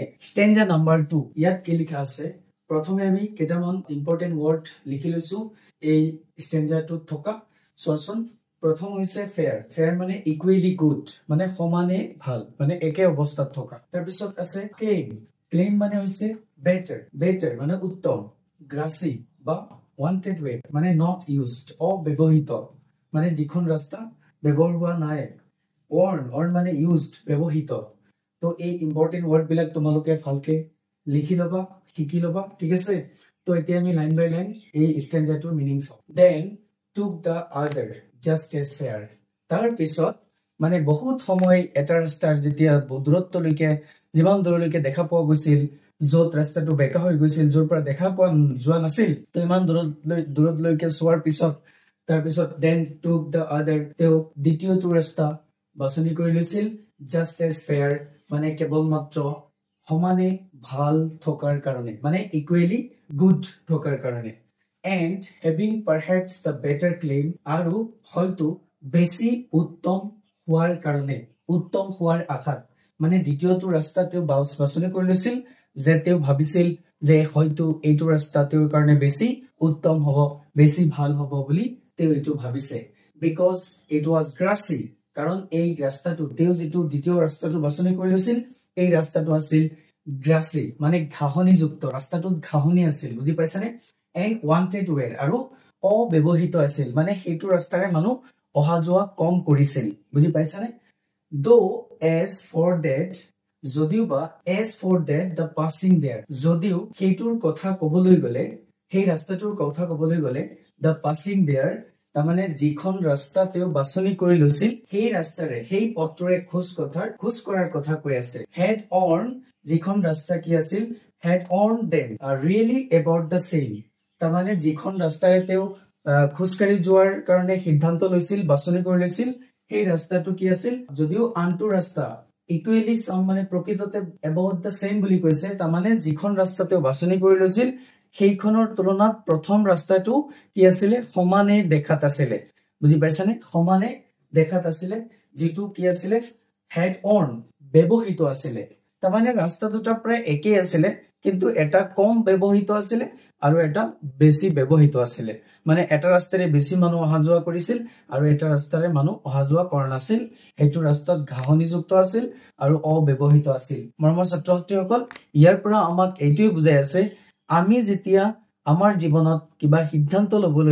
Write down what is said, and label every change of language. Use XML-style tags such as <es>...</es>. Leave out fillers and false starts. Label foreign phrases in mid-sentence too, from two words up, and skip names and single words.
<en>stanza number</en> <as>2, ইয়াত কি লিখা আছে, প্ৰথমে আমি কেইটামান</as> <en>important word</en> <as>লিখি লৈছো এই স্টেঞ্জাৰটোত থকা। চোৱাচোন, প্ৰথম হৈছে ফেয়াৰ মানে</as> <en>equally good,</en> <as>মানে সমানে ভাল, মানে একে অৱস্থাত থকা। তাৰপিছত আছে ক্লেইম মানে হৈছে বেটাৰ মানে উত্তম।</as> <en>গ্ৰাসি বা wanted way, মানে not used,</en> <as>অব্যৱহৃত, মানে যিখন ৰাস্তা ব্যৱহাৰ হোৱা নাই। worn মানে used, ব্যৱহৃত। তো এই</as> <en>important word</en> <as>বিলাক তোমালোকে ভালকে লিখি লবা শিকি লবা ঠিক আছে তো এতিয়া আমি</as> <en>line by line</en> <as>এই স্ট্যান্ডাটোৰ মিনিং চাও</as> <en>then took the other just as fair</en> <as>তাৰ পিছত মানে বহুত সময় এটা ৰাস্তাৰ যেতিয়া দূৰত্বলৈকে যিমান দূৰলৈকে দেখা পোৱা গৈছিল যত ৰাস্তাটো বেকা হৈ গৈছিল যৰ পৰা দেখা পোৱা যোৱা নাছিল তো ইমান দূৰলৈকে চোৱাৰ পিছত তাৰ পিছত</as> <en>then took the other</en> <as>তেও দ্বিতীয়টো ৰাস্তা বাছনি কৰি লৈছিল</as> <en>just as fair</en> <as>মানে কেৱল মাত্ৰ সমানে ভাল থকাৰ কাৰণে মানে</as> <en>equally good</en> <as>থকাৰ কাৰণে</as> <en>and having perhaps the better claim</en> <as>আৰু হয়তো বেছি উত্তম হোৱাৰ কাৰণে উত্তম হোৱাৰ আশাত মানে দ্বিতীয়টো ৰাস্তা তেও বাছনি কৰি লৈছিল যে তেও ভাবিছিল যে হয়তো এইটো ৰাস্তা তেওঁৰ কাৰণে বেছি উত্তম হ'ব বেছি ভাল হ'ব বুলি তেও এইটো ভাবিছে</as> <en>because it was grassy</en> <as>কাৰণ এই ৰাস্তাটো তেও যেটো দ্বিতীয় ৰাস্তাটো বাছনি কৰি লৈছিল এই ৰাস্তাটো আছিল grassy মানে ঘাঁহনিযুক্ত ৰাস্তাটো ঘাঁহনি আছিল বুজি পাইছানে</as> <en>and wanted where</en> <as>আৰু অব্যৱহৃত আছিল মানে সেইটো ৰাস্তাৰে মানুহ অহা যোৱা কম কৰিছিল বুজি পাইছানে</as> <en>though as for that</en> <as>যদিও বা</as> <en>as for that the passing there</en> <as>যদিও সেইটোৰ কথা ক'বলৈ গলে সেই ৰাস্তাটোৰ কথা ক'বলৈ গলে</as> <en>the passing there</en> <as>তাৰমানে যিখন ৰাস্তা তেও বাছনি কৰি লৈছিল সেই ৰাস্তাৰে সেই পথৰে খোজ কৰাৰ কথা কৈ আছে</as> <en>had on</en> <as>যিখন ৰাস্তা কি আছিল</as> <en>had on them really about the same</en> <as>তাৰমানে যিখন ৰাস্তাৰে তেও খোজকাঢ়ি যোৱাৰ কাৰণে সিদ্ধান্ত লৈছিল বাছনি কৰি লৈছিল সেই ৰাস্তাটো কি আছিল যদিও আনটো ৰাস্তা ইকুৱেলি সম মানে প্ৰকৃততে</as> <en>about the same</en> <as>বুলি কৈছে তাৰমানে যিখন ৰাস্তা তেও বাছনি কৰি লৈছিল সেইখনৰ তুলনাত প্ৰথম ৰাস্তাটো কি আছিল সমানে দেখাত আছিল বুজি পাইছানে সমানে দেখাত আছিল যেটো কি আছিল</as> <en>had on</en> <as>ব্যৱহৃত আছিল তাৰমানে ৰাস্তা দুটা প্ৰায় একেই আছিল কিন্তু এটা কম ব্যৱহৃত আছিল আৰু এটা বেছি ব্যৱহৃত আছিল মানে এটা ৰাস্তাৰে বেছি মানুহ অহা যোৱা কৰিছিল আৰু এটা ৰাস্তাৰে মানুহ অহা যোৱা কৰা নাছিল হেতু ৰাস্তাত ঘাঁহনিযুক্ত আছিল আৰু অব্যৱহৃত আছিল মৰমৰ ছাত্ৰছাত্ৰীসকল ইয়াৰ পৰা আমাক এইটোই বুজাই আছে আমি যেতিয়া আমাৰ জীৱনত কিবা সিদ্ধান্ত লবলৈ</as>